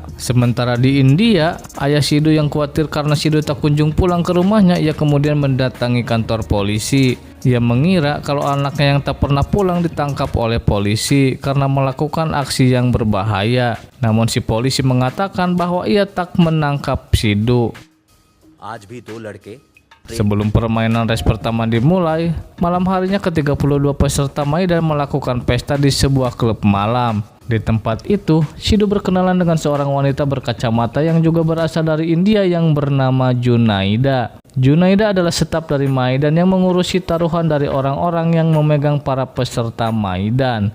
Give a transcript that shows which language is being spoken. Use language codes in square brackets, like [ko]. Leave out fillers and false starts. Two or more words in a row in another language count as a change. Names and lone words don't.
[id] Sementara di India, ayah Shido yang khawatir karena Shido tak kunjung pulang ke rumahnya, ia kemudian mendatangi kantor polisi. Ia mengira kalau anaknya yang tak pernah pulang ditangkap oleh polisi karena melakukan aksi yang berbahaya. Namun si polisi mengatakan bahwa ia tak menangkap Shido. [hi] आज भी दो लड़के [id] Sebelum permainan race pertama dimulai, malam harinya ke-32 peserta Maidan melakukan pesta di sebuah klub malam. Di tempat itu, Shido berkenalan dengan seorang wanita berkacamata yang juga berasal dari India yang bernama Junaida. Junaida adalah staf dari Maidan yang mengurusi taruhan dari orang-orang yang memegang para peserta Maidan.